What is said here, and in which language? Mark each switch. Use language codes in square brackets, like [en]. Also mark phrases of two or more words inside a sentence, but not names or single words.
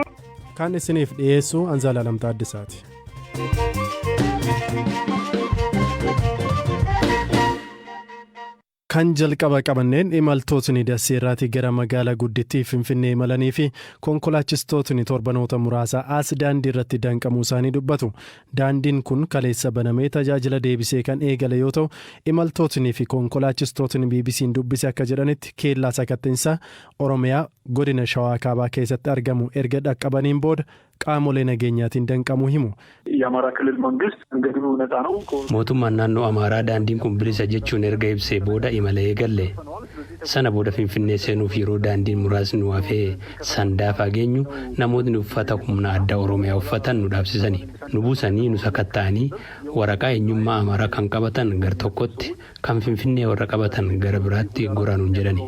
[om] Kan isiniif dhiyeessu Anzaalaa Lamtaa Addisaati. Kan jalqaba qabanneen imaltootni Daseerraatii gara magaalaa guddittii Finfinnee imalanii fi konkolaachistootni torbanoota muraasa as daandii irratti danqamuu isaanii dubbatu. Daandiin kun kaleessa banamee tajaajila deebisee kan eegale yoo ta'u, imaltootni fi konkolaachistootni BBC'n dubbise akka jedhanitti keellaa sakattinsaa Oromiyaa godina Shawaa Kaabaa keessatti argamu erga dhaqqabaniin booda qaamolee nageenyaatiin danqamuu himu. [am] የአማራ ክልል መንግስት እንግዲህ ነፃ ነው። [om] mootummaan naannoo Amaaraa daandiin kun bilisa jechuun erga ibsee booda imalee galle. Sana booda Finfinnee seenuuf yeroo daandiin muraasni nu hafee sandaafaa geenyu namootni uffata humna addaa Oromiyaa uffatan nu dhaabsisanii nu buusanii nu sakatta'anii waraqaa eenyummaa Amaaraa kan qabatan gar tokkotti kan Finfinnee warra qabatan gara biraatti goraanuun jedhani.